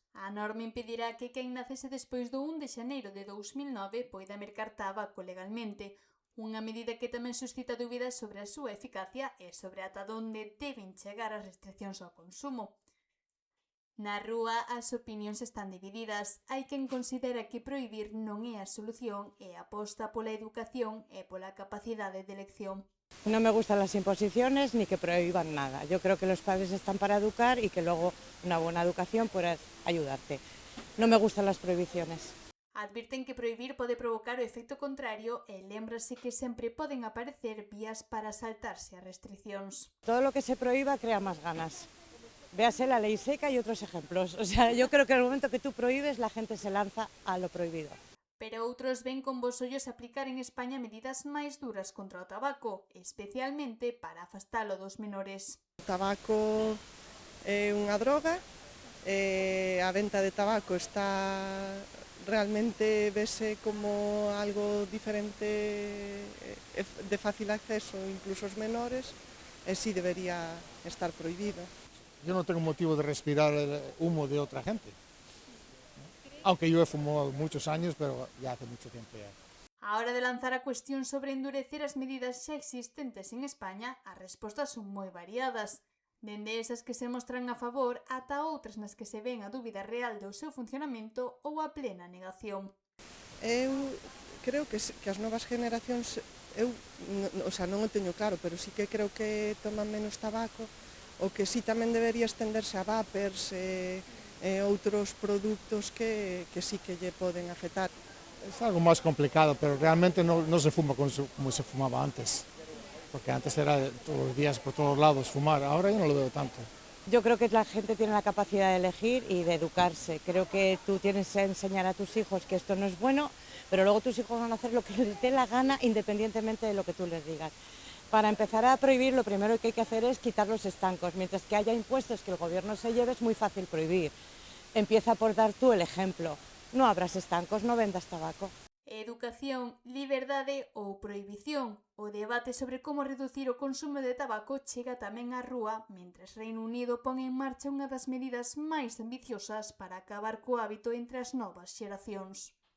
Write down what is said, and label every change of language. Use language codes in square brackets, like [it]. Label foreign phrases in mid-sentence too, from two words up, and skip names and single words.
[gl] A norma impedirá que quen nacese despois do 1 de xaneiro de 2009 poida mercar tabaco legalmente, unha medida que tamén suscita dúbidas sobre a súa eficacia e sobre ata onde deben chegar as restriccións ao consumo. Na rúa as opinións están divididas. Hai quen considera que prohibir non é a solución e aposta pola educación e pola capacidade de elección. [es] No me gustan las imposiciones ni que prohíban nada. Yo creo que los padres están para educar y que luego una buena educación puede ayudarte. No me gustan las prohibiciones. [gl] Advirten que prohibir pode provocar o efecto contrario e lémbrase que sempre poden aparecer vías para saltarse as restriccións. [es] Todo lo que se prohíba crea más ganas. Véase la ley seca y otros ejemplos. O sea, yo creo que en el momento que tú prohíbes, la gente se lanza a lo prohibido. [gl] Pero outros ven con bos ollos aplicar en España medidas máis duras contra o tabaco, especialmente para afastalo dos menores. O tabaco é unha droga, a venta de tabaco está realmente vese como algo diferente de fácil acceso incluso aos menores e si debería estar prohibido. [es] Yo no tengo motivo de respirar el humo de otra gente, aunque yo he fumado muchos años, pero ya hace mucho tiempo ya. [gl] A hora de lanzar a cuestión sobre endurecer as medidas xa existentes en España, as respostas son moi variadas. Dende esas que se mostran a favor ata outras nas que se ven a dúbida real do seu funcionamento ou a plena negación. Eu creo que as novas generacións, non o teño claro, pero sí que creo que toman menos tabaco, o que sí tamén debería estenderse a vapers e outros produtos que sí que lle poden afectar. [es] Es algo más complicado, pero realmente no se fuma como se fumaba antes. Porque antes era todos los días por todos lados fumar, ahora yo no lo veo tanto. Yo creo que la gente tiene la capacidad de elegir y de educarse. Creo que tú tienes que enseñar a tus hijos que esto no es bueno, pero luego tus hijos van a hacer lo que les dé la gana independientemente de lo que tú les digas. Para empezar a prohibir, lo primero que hay que hacer es quitar los estancos. Mientras que haya impuestos que el gobierno se lleve, es muy fácil prohibir. Empieza por dar tú el ejemplo. No abras estancos, no vendas tabaco. [gl] Educación, liberdade ou prohibición. O debate sobre como reducir o consumo de tabaco chega tamén á rúa, mentres Reino Unido pon en marcha unha das medidas máis ambiciosas para acabar co hábito entre as novas xeracións.